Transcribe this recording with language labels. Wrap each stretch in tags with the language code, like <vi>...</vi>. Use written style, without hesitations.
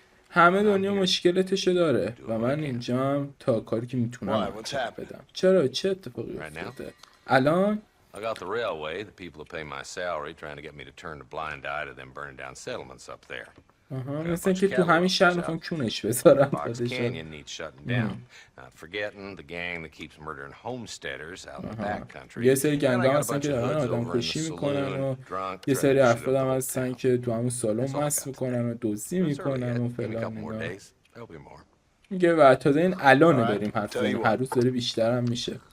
<fa>همه دنیا مشکلاتشو داره و من اینجا هم تا کاری که میتونم بدم. چرا چه اتفاقی افتاده الان؟</fa> <en>I got the railway, the people who pay my salary trying to get me to turn a blind eye to them burning down settlements up there.</en> <fa>مثلا که تو همین شهر میخوام کونش بذارم.</fa> <en>Fox Canyon needs shutting down. Not forgetting the gang that keeps murdering homesteaders out in the back country.</en> <fa>یه سری گنگ ها هستن که دارن آدم کشی میکنن و یه سری افراد هم هستن که تو همون سالن مست میکنن و دزدی میکنن و فلان اینا. میگه و تازه این الانه داریم حرف زنیم، هر روز داره بیشتر هم میشه.</fa>